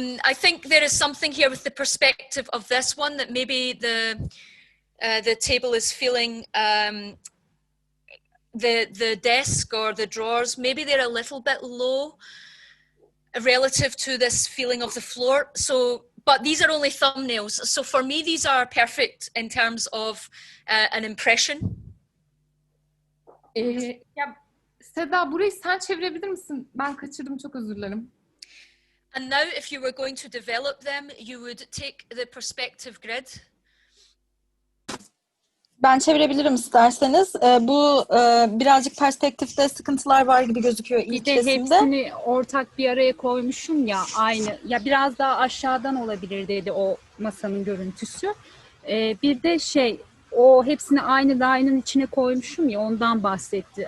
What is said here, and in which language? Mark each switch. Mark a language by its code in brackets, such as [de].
[en] I think there is something here with the perspective of this one that maybe the table is feeling the desk or the drawers, maybe they're a little bit low relative to this feeling of the floor. So, but these are only thumbnails. So for me, these are perfect in terms of an impression. [tr] Ya Seda, burayı sen çevirebilir misin? Ben kaçırdım, çok özür dilerim. [en] And now if you were going to develop them, you would take the perspective grid. [tr] Ben çevirebilirim isterseniz. Bu birazcık perspektifte sıkıntılar var gibi gözüküyor ilk Bir de resimde. hepsini ortak bir araya koymuşum ya aynı. Ya biraz daha aşağıdan olabilir dedi o masanın görüntüsü. Bir de o hepsini aynı dairenin içine koymuşum ya ondan bahsetti.